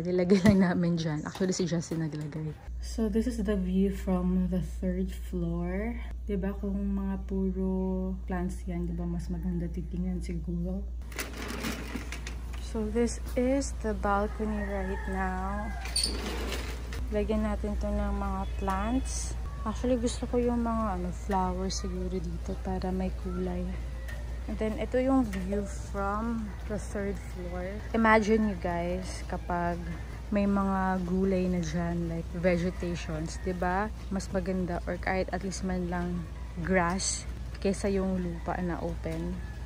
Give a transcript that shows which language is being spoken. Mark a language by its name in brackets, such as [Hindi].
[Filipino] Nilagay lang namin dyan. Actually, si Justin naglagay. [English] So, this is the view from the 3rd floor. [Filipino] Diba kung mga puro plants yan, diba mas maganda titingnan siguro. [English] So, this is the balcony right now. [Filipino] Lagyan natin to ng mga plants. Actually, gusto ko yung mga flowers siguro dito para may kulay. [English] And then, ito yung view from the 3rd floor. [Filipino] Imagine you guys, kapag may mga gulay na dyan, [English] like vegetations, [Filipino] diba? Mas maganda, or kahit at least man lang grass, kesa yung lupa na open.